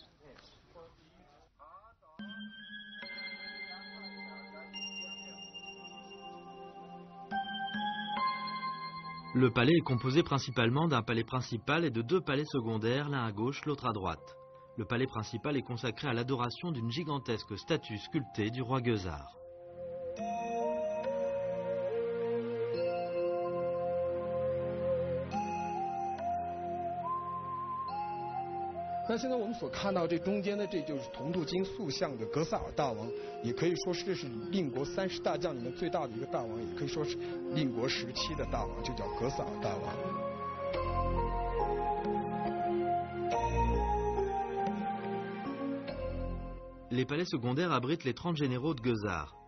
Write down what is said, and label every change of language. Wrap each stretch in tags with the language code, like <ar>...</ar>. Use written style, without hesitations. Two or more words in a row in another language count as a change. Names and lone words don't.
<fr>Le palais est composé principalement d'un palais principal et de 2 palais secondaires, l'un à gauche, l'autre à droite. Le palais principal est consacré à l'adoration d'une gigantesque statue sculptée du roi Guezar.</fr> <zh>那现在我们所看到这中间的，这就是铜镀金塑像的格萨尔大王，也可以说是这是令国30大将里面最大的一个大王，也可以说是令国时期的大王，就叫格萨尔大王。</zh> <fr>Les palais secondaires abritent les 30 généraux de Guezar.</fr>